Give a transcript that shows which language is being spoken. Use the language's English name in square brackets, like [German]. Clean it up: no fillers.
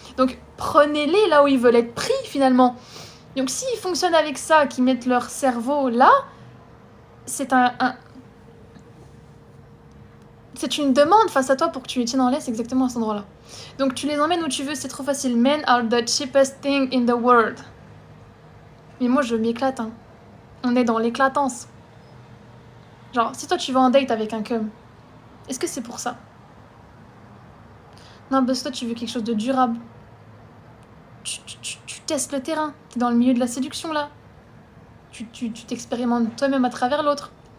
[French] Donc, prenez-les là où ils veulent être pris, finalement. Donc, s'ils fonctionnent avec ça, qu'ils mettent leur cerveau là, c'est c'est une demande face à toi pour que tu les tiennes en laisse exactement à cet endroit-là. Donc, tu les emmènes où tu veux, c'est trop facile. [English] Men are the cheapest thing in the world. [French] Mais moi, je m'éclate, hein. On est dans l'éclatance. Genre, si toi, tu vas en date avec un cum, est-ce que c'est pour ça? Non, parce que toi, tu veux quelque chose de durable. Tu testes le terrain. T'es dans le milieu de la séduction, là. Tu t'expérimentes toi-même à travers l'autre.